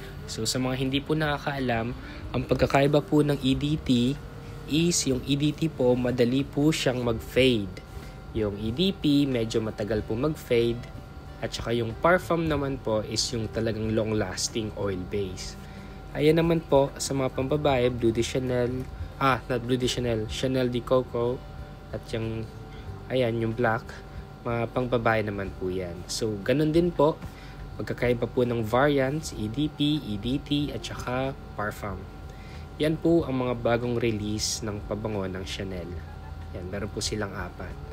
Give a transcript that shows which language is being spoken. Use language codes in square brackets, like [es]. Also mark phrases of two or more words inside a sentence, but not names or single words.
[tl] So, sa mga hindi po nakakaalam, ang pagkakaiba po ng EDT is yung EDT po, madali po siyang mag-fade. Yung EDP, medyo matagal po mag-fade. At saka yung Parfum naman po is yung talagang [en] long-lasting oil base. [tl] Ayan naman po, sa mga pambabae, Bleu de Chanel, not Bleu de Chanel, Chanel de Coco, at yung, ayan, yung black, mga pangbabae naman po yan. So, ganun din po. Magkakaiba po ng variants, EDP, EDT, at saka Parfum. Yan po ang mga bagong release ng pabango ng Chanel. Yan, meron po silang 4.